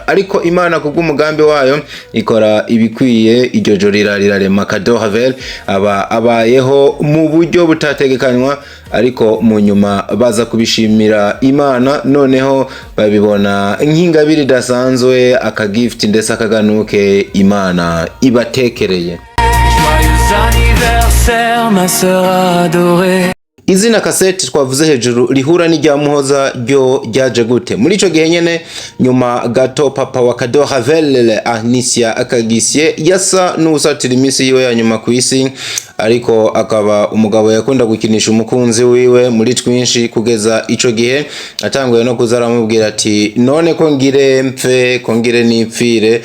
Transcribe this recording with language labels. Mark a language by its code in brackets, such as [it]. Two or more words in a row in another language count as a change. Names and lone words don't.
[rn] Ariko Imana kubw'umugambi wayo ikora ibikwiye, iryo joro rirarema Kado Havelle aba abayeho mu buryo butategekanywa, ariko mu nyuma baza kubishimira Imana, noneho babibona nk'ingabire idasanzwe, akagift ndetse akaganuke Imana ibatekereye. [fr] Joyeux anniversaire, ma sœur adorée. [rn] Izina Cassette twavuze hejuru rihura n'irya Muhoza ryo ryaje gute? Muri ico gihe nyene nyuma gato papa wa Kado Havelle Ahinisia Kagisye yasa n'usatira imisi yiwe ya nyuma ku isi, ariko akaba umugabo yakunda gukinisha umukunzi wiwe muri twinshi, kugeza ico gihe atanguye no kuzaramubwira ati none ko ngire mpfe, ko ngire nipfire.